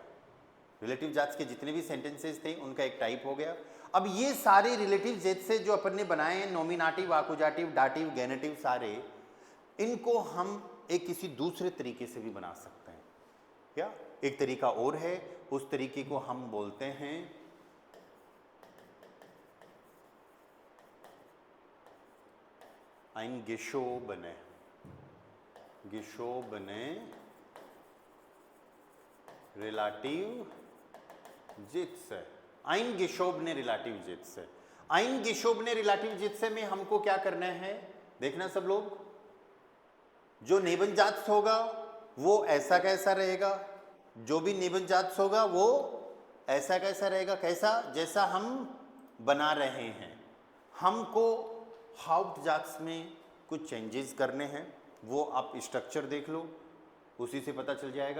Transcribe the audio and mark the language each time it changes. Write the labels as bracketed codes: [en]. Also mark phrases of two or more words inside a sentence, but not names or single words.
[de] Relativ Sätze [hi] के जितने भी सेंटेंसेस थे उनका एक टाइप हो गया। अब ये सारे रिलेटिव जेट से जो अपन ने बनाए हैं, नॉमिनेटिव, आकुजाटिव, डाटिव, गेनेटिव, सारे इनको हम एक किसी दूसरे तरीके से भी बना सकते हैं। क्या एक तरीका और है, उस तरीके को हम बोलते हैं [de] ein geschobene, geschobene relativ Sätze, eingeschobene relativ Sätze। eingeschobene relativ Sätze में हमको क्या करना है? [hi] देखना सब लोग, जो नेबनजात्स होगा वो ऐसा कैसा रहेगा, जो भी नेबनजात्स होगा वो ऐसा कैसा रहेगा। कैसा? जैसा हम बना रहे हैं। हमको हाउप्टजात्स में कुछ चेंजेस करने हैं, वो आप स्ट्रक्चर देख लो, उसी से पता चल जाएगा।